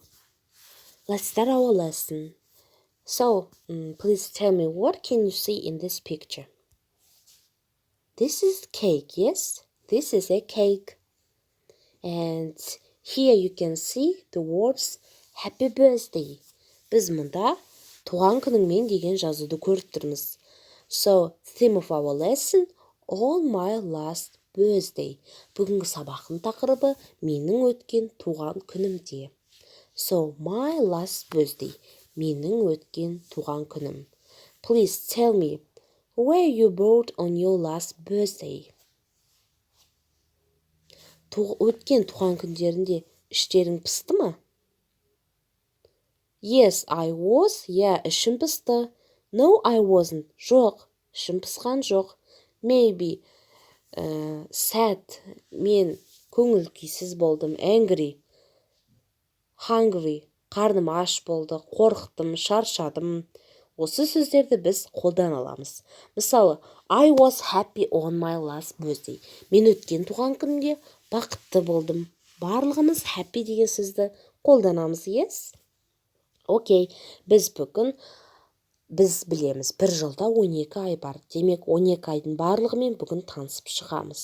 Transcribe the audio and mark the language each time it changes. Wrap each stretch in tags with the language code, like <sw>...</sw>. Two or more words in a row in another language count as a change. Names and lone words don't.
<en>Let's start our lesson. So, please tell me, what can you see in this picture? This is cake, yes? This is a cake. And here you can see the words Happy Birthday.</en> <kk>Біз мұнда туған күніңмен деген жазуды көріп тұрмыз.</kk> <en>So, theme of our lesson, All My Last Birthday.</en> <kk>Бүгінгі сабақтың тақырыбы менің өткен туған күнімде.</kk> <en>So, my last birthday.</en> <kk>Менің өткен туған күнім.</kk> <en>Please tell me, where you born on your last birthday?</en> <kk>Өткен туған күндерінде іштерің пысты ма?</kk> <en>Yes, I was.</en> <kk>Ішім пысты.</kk> <en>No, I wasn't.</en> <kk>Жоқ, ішім пысқан жоқ.</kk> <en>Maybe sad.</en> <kk>Мен көңіл күйсіз болдым.</kk> <en>Angry. Hungry.</en> <kk>Қарным аш болды. Қорықтым, шаршадым. Осы сөздерді біз қолдан аламыз. Мысалы,</kk> <en>I was happy on my last birthday.</en> <kk>Мен өткен туған күнімде бақытты болдым. Барлығымыз happy деген сөзді қолданамыз, yes? Окей, біз білеміз, бір жылда 12 ай бар. Демек, 12 айдың барлығымен бүгін танысып шығамыз.</kk>